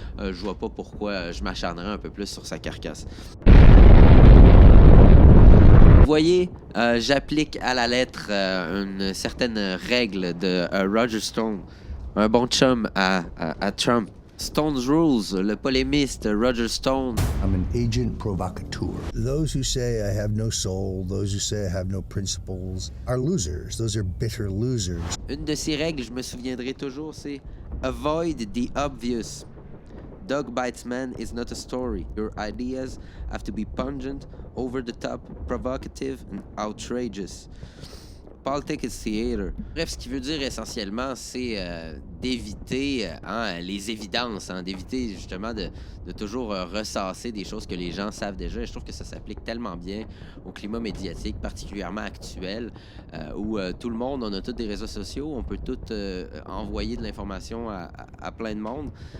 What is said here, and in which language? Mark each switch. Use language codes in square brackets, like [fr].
[fr] Je vois pas pourquoi je m'acharnerais un peu plus sur sa carcasse. Vous voyez, j'applique à la lettre une certaine règle de Roger Stone, un bon chum à Trump. Stone's Rules, le polémiste Roger Stone. [en] I'm an agent provocateur. Those who say I have no soul, those who say I have no principles, are losers. Those are bitter losers. [fr] Une de ces règles, je me souviendrai toujours, c'est [en] Avoid the obvious. Dog Bites Man is not a story. Your ideas have to be pungent, over the top, provocative and outrageous. Politics is theater. [fr] Bref, ce qu'il veut dire essentiellement, c'est d'éviter les évidences, d'éviter justement de toujours ressasser des choses que les gens savent déjà. Et je trouve que ça s'applique tellement bien au climat médiatique, particulièrement actuel, où tout le monde, on a tous des réseaux sociaux, on peut tout envoyer de l'information à plein de monde.